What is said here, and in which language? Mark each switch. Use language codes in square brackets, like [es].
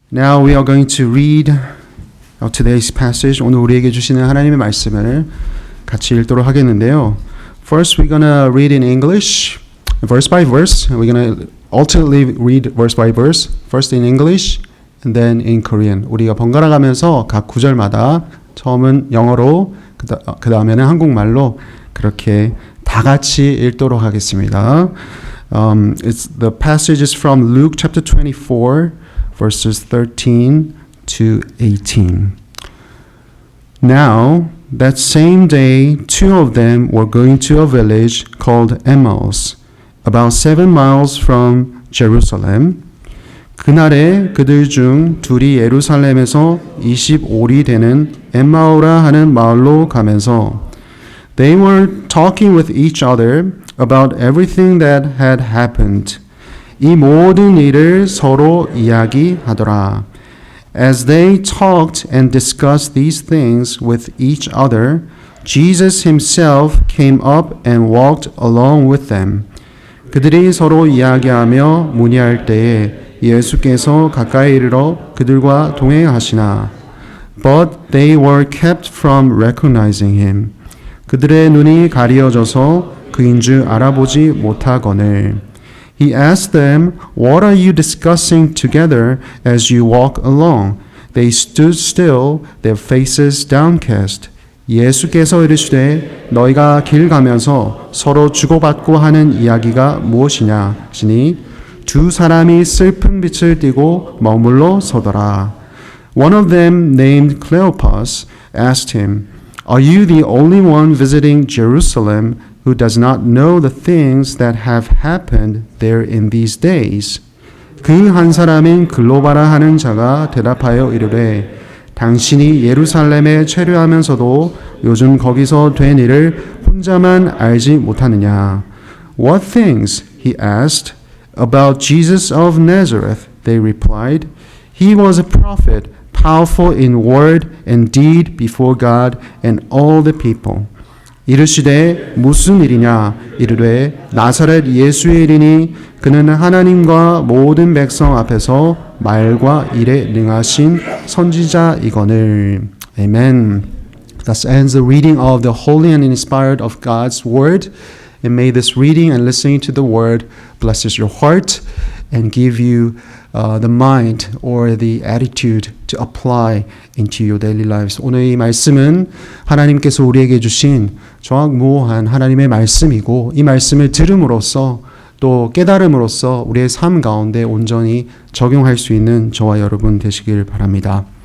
[en] Now we are going to read today's passage. [ko] 오늘 우리에게 주시는 하나님의 말씀을 같이 읽도록 하겠는데요. [en] First, we're gonna read in English, verse by verse. We're gonna alternately read verse by verse. First in English, and then in Korean. [ko] 우리가 번갈아 가면서 각 구절마다 처음은 영어로, 그 다음에는 한국말로 그렇게 다 같이 읽도록 하겠습니다. [en] The passage is from Luke chapter 24, verses 13 to 18. Now, that same day, two of them were going to a village called Emmaus, about 7 miles from Jerusalem. [ko] 그날에 그들 중 둘이 예루살렘에서 25리 되는 엠마오라 하는 마을로 가면서 [en] They were talking with each other about everything that had happened. [ko] 이 모든 일을 서로 이야기하더라. [en] As they talked and discussed these things with each other, Jesus himself came up and walked along with them. [ko] 그들이 서로 이야기하며 문의할 때에 예수께서 가까이 이르러 그들과 동행하시나. [en] But they were kept from recognizing him. [ko] 그들의 눈이 가리어져서 그인 줄 알아보지 못하거늘. [en] He asked them, What are you discussing together as you walk along? They stood still, their faces downcast. [ko] 예수께서 이르시되 너희가 길 가면서 서로 주고받고 하는 이야기가 무엇이냐 하시니 두 사람이 슬픈 빛을 띠고 머물러 서더라. [en] One of them, named Cleopas, asked him, Are you the only one visiting Jerusalem who does not know the things that have happened there in these days? [ko] 그 한 사람인 글로바라 하는 자가 대답하여 이르되 당신이 예루살렘에 체류하면서도 요즘 거기서 된 일을 혼자만 알지 못하느냐? [en] What things? He asked. About Jesus of Nazareth, they replied. He was a prophet, powerful in word and deed before God and all the people. [ko] 이르시되 무슨 일이냐? 이르되 나사렛 예수의 일이니 그는 하나님과 모든 백성 앞에서 말과 일에 능하신 선지자이거늘. [en] Amen. Thus ends the reading of the holy and inspired of God's word. And may this reading and listening to the word blesses your heart and give you the mind or the attitude to apply into your daily lives. [ko] 오늘 이 말씀은 하나님께서 우리에게 주신 정확무오한 하나님의 말씀이고 이 말씀을 들음으로써 또 깨달음으로써 우리의 삶 가운데 온전히 적용할 수 있는 저와 여러분 되시길 바랍니다.